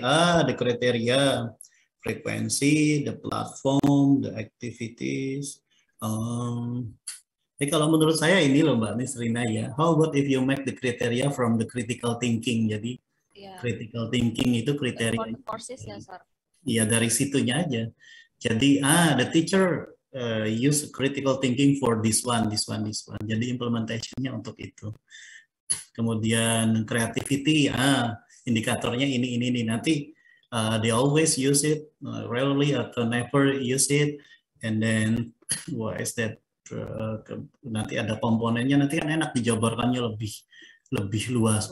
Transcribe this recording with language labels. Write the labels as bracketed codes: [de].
[en] The criteria, frequency, the platform, the activities. [id] Kalau menurut saya ini loh Mbak Nisrina ya. [en] How about if you make the criteria from the critical thinking? [id] Jadi critical thinking itu kriteria. [en] Courses ya, Sir. [id] Iya, dari situnya aja. Jadi [en] the teacher use critical thinking for this one. [id] Jadi implementationnya untuk itu. Kemudian creativity, indikatornya ini. Nanti [en] they always use it, rarely atau never use it. And then what is that? [id] Nanti ada komponennya, nanti kan enak dijabarkannya lebih luas.